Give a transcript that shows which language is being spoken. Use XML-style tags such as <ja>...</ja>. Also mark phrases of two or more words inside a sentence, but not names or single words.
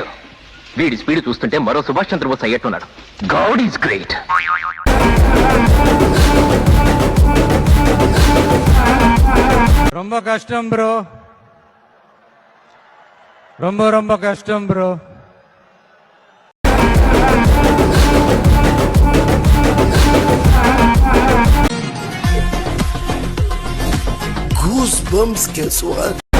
<te>వీడి స్పీడ్ చూస్తుంటే మరో సుభాష్ చంద్రబోస్ అయ్యేట్టున్నాడు.</te> <en>God is great.</en> <ta>ரொம்ப கஷ்டம் ப்ரோ, ரொம்ப ரொம்ப கஷ்டம் ப்ரோ.</ta> <en>Goosebumps casual.</en>